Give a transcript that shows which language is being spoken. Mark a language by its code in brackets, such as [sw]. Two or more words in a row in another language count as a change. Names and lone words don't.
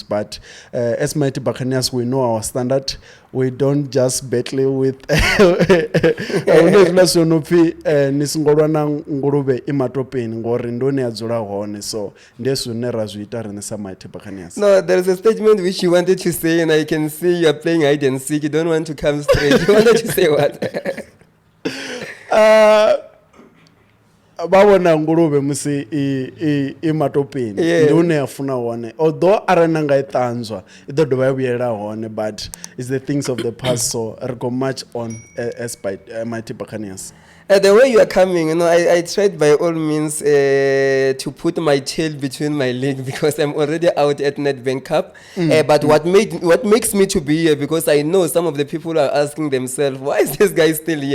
[en] But as Mighty Buccaneers, we know our standard. We don't just battle with so Mighty Buccaneers. No, there is a statement which you wanted to say, and I can see you are playing hide and seek. You don't want to come straight. You wanted to say what? [ve] Bawona ngulube musi imatopeni ndune afuna wone, although arananga itanzwa ido dovha ya vuyela hone, [en] but it's the things of the past, so [ve] ri go [en] march on as by Mighty Buccaneers. The way you are coming, I tried by all means to put my tail between my legs, because I'm already out at Nedbank Cup. But what makes me to be here, because I know some of the people are asking themselves, why is this guy still here?